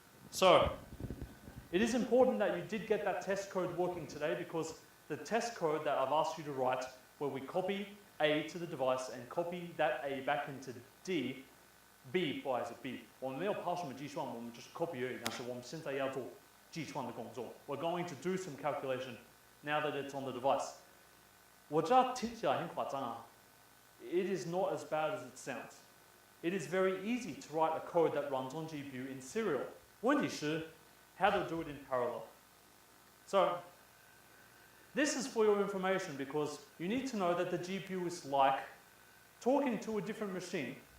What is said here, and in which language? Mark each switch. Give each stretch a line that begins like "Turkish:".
English: So, it is important that you did get that test code working today, because the test code that I've asked you to write, where we copy A to the device and copy that A back into D, B，
Chinese: 不好意思 B， 我们没有抛什么计算，我们就是 copy 而已。但是我们现在要做计算的工作。
English: We're going to do some calculation now that it's on the device.
Chinese: 我知道听起来很夸张啊。
English: It is not as bad as it sounds. It is very easy to write a code that runs on GPU in serial.
Chinese: 问题是
English: how to do it in parallel. So, this is for your information because you need to know that the GPU is like talking to a different machine.